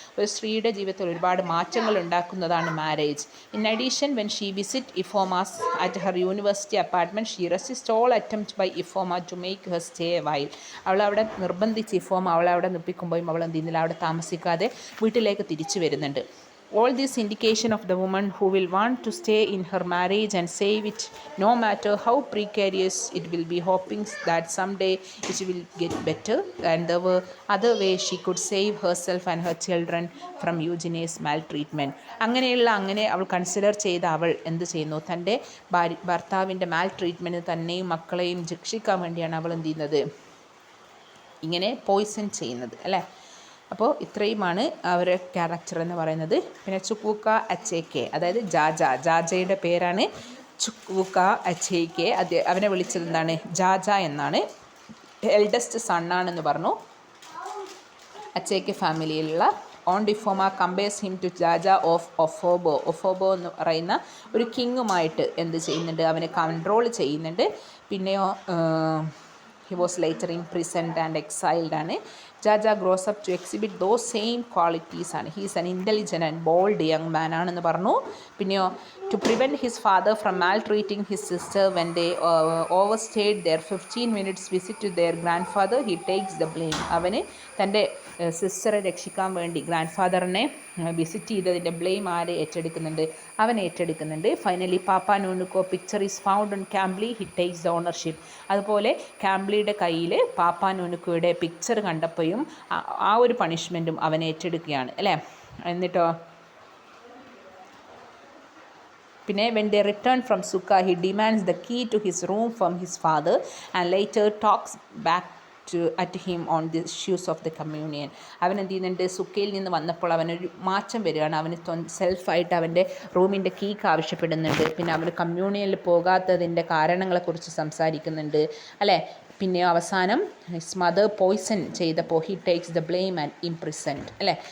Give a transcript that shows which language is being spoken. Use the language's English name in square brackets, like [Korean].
[Malayalam] ഒരു സ്ത്രീയുടെ ജീവിതത്തിൽ ഒരുപാട് മാറ്റങ്ങൾ ഉണ്ടാക്കുന്നതാണ് marriage. [English] In addition when she visit Ifeoma's at her university university apartment. She resist all attempt by Ifeoma to make her stay while. [Malayalam] അവളവിടെ നിർബന്ധിച്ച് ഇഫോമ അവളെ അവിടെ നിൽപ്പിക്കുമ്പോഴും അവൾ എന്ത് ചെയ്യുന്നില്ല, അവിടെ താമസിക്കാതെ വീട്ടിലേക്ക് തിരിച്ചു വരുന്നുണ്ട്. [English] All this indication of the woman who will want to stay in her marriage and save it no matter how precarious it will be, hoping that someday it will get better and there were other ways she could save herself and her children from Eugene's maltreatment. [Malayalam] അങ്ങനെ അവൾ consider ചെയ്ത അവൾ എന്ത് ചെയ്യുന്നു, തൻ്റെ ഭർത്താവിൻ്റെ മാൽട്രീറ്റ്മെൻറ്റ് തന്നെയും മക്കളെയും രക്ഷിക്കാൻ വേണ്ടിയാണ് അവൾ എന്ത് ചെയ്യുന്നത്, ഇങ്ങനെ പോയിസൺ ചെയ്യുന്നത് അല്ലേ. അപ്പോൾ ഇത്രയുമാണ് അവരുടെ ക്യാരക്ടർ എന്ന് പറയുന്നത്. പിന്നെ ചുക്വൂക്ക അച്ചേക്കെ, അതായത് ജാജയുടെ പേരാണ് ചുക്വൂക്ക അച്ചേക്കെ. അവനെ വിളിച്ചത് എന്താണ്, ജാജ എന്നാണ്. എൽഡസ്റ്റ് സണ്ണാണെന്ന് പറഞ്ഞു. അച്ചേക്കെ ഫാമിലിയിലുള്ള. [English] aunty Ifeoma compares him to Jaja of Opobo [Malayalam] എന്ന് പറയുന്ന ഒരു കിങ്ങുമായിട്ട് എന്ത് ചെയ്യുന്നുണ്ട്, അവനെ കൺട്രോൾ ചെയ്യുന്നുണ്ട്. പിന്നെയോ [English] he was later imprisoned and exiled ആണ്. Jaja grows up to exhibit those same qualities ആണ്. He is an intelligent and bold young man ആണെന്ന് പറഞ്ഞു. [Malayalam] പിന്നെയോ [English] to prevent his father from maltreating his sister when they overstayed their 15 minutes visit to their grandfather, he takes the blame. [Malayalam] അവന് തൻ്റെ സിസ്റ്ററെ രക്ഷിക്കാൻ വേണ്ടി grand ഫാദറിനെ visit ചെയ്തതിൻ്റെ blame ആരെ ഏറ്റെടുക്കുന്നുണ്ട്, അവൻ ഏറ്റെടുക്കുന്നുണ്ട്. [English] Finally Papa Nnukwu picture is found on Kambili, he takes the ownership. [Malayalam] അതുപോലെ ക്യാംബ്ലിയുടെ കയ്യിൽ പാപ്പ നൂനുക്കോയുടെ പിക്ചർ കണ്ടപ്പോഴും ആ ഒരു പണിഷ്മെൻറ്റും അവൻ ഏറ്റെടുക്കുകയാണ് അല്ലേ. എന്നിട്ടോ പിന്നെ [English] when they return from Sukha, he demands the key to his room from his father and later talks back at him on the issues of the communion. [Malayalam] അവൻ എന്ത് ചെയ്യുന്നുണ്ട്, സുക്കയിൽ നിന്ന് വന്നപ്പോൾ അവനൊരു മാറ്റം വരികയാണ്. അവന് സെൽഫായിട്ട് അവൻ്റെ റൂമിൻ്റെ കീക്ക് ആവശ്യപ്പെടുന്നുണ്ട്. പിന്നെ അവന് കമ്മ്യൂണിയനിൽ പോകാത്തതിൻ്റെ കാരണങ്ങളെക്കുറിച്ച് സംസാരിക്കുന്നുണ്ട് അല്ലേ. പിന്നെ അവസാനം [English] His mother poison ചെയ്തപ്പോൾ he takes the blame and imprisoned അല്ലേ.